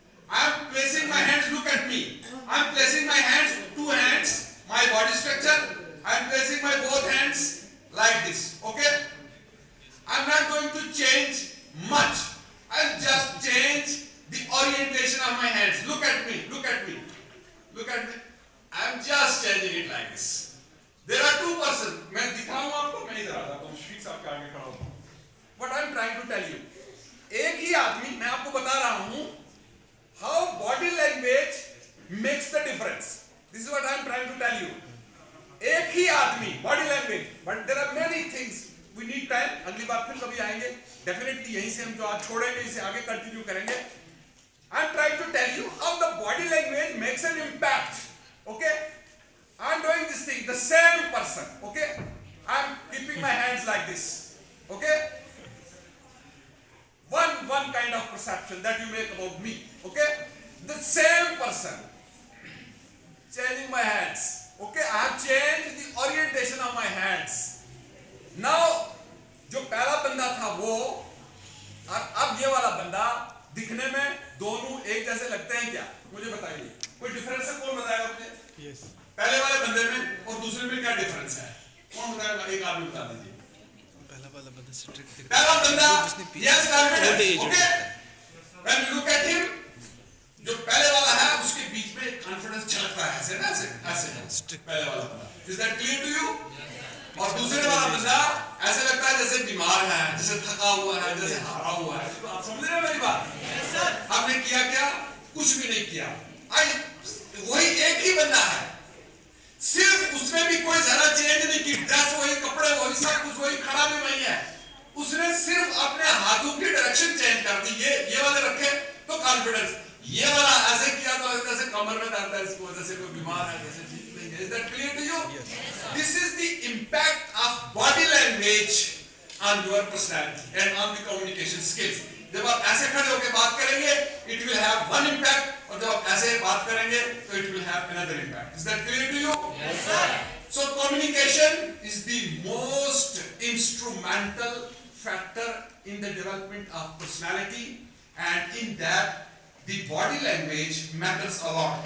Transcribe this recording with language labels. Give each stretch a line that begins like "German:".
English: I'm placing my hands, look at me, I'm placing my hands, 2 hands, my body structure, I'm placing my both hands like this, okay? I'm not going to change much, I'll just change the orientation of my hands. Look at me, look at me, look at me, I'm just changing it like this. There are two persons.
Hindi: मैं दिखाऊं आपको, मैं इधर आ जाता हूँ, शफीक साहब के आगे खड़ा होता हूँ.
English: What I am trying to tell you,
Hindi: एक ही आदमी, मैं आपको बता रहा हूँ
English: how body language makes the difference. This is what I am trying to tell you.
Hindi: एक ही आदमी,
English: body language, but there are many things. We need time.
Hindi: अगली बार फिर कभी आएंगे.
English: Definitely
Hindi: यहीं से हम जो आज छोड़ेंगे इसे आगे कंटिन्यू करेंगे.
English: I am trying to tell you how the body language makes an impact. Okay? I am doing this thing. The same person. Okay? I am keeping my hands like this. Okay? One kind of perception that you make about me. Okay? The same person. Changing my hands. Okay? I have changed the orientation of my hands.
Hindi: Now, जो पहला बंदा था वो और अब ये वाला बंदा दिखने में दोनों एक जैसे लगते हैं क्या? मुझे बताइए. कोई डिफरेंस है? कौन बताएगा मुझे?
English: Yes.
Hindi: पहले वाले बंदे में और दूसरे में क्या डिफरेंस है? कौन बताएगा? एक आदमी बता दीजिए. पहला वाला बंदा स्ट्रिक्ट दिखता पहला बंदा है.
English: yes confidence. age Okay? When you look at him,
Hindi: जो पहले वाला है उसके बीच में कॉन्फिडेंस झलकता है ऐसे ना ऐसे पहले वाला बंदा.
English: Is that clear to you?
Hindi: और दूसरे वाला बंदा ऐसे लगता है जैसे बीमार है, जैसे थका हुआ है, जैसे हारा हुआ है. तो आप समझ रहे हैं मेरी बात? आपने किया क्या? कुछ भी नहीं किया. वही एक ही बंदा है, सिर्फ उसमें भी कोई जरा चेंज नहीं की. ड्रेस वही, कपड़े वही, सब कुछ वही, खड़ा भी वही है. उसने सिर्फ अपने हाथों की डायरेक्शन चेंज कर दी. ये वाले रखे तो कॉन्फिडेंस, ये वाला ऐसे किया तो जैसे कमर में दर्द है इसको, जैसे कोई बीमार है, जैसे ठीक नहीं है.
English: Is that clear to you? Yes. This is the impact of body language on your personality and on the communication skills.
Hindi: जब आप ऐसे खड़े होकर बात करेंगे,
English: it will have one impact,
Hindi: और जब आप ऐसे बात करेंगे, तो
English: it will have another impact. Is that clear to you? Yes, sir. So communication is the most instrumental factor in the development of personality, and in that the body language matters a lot.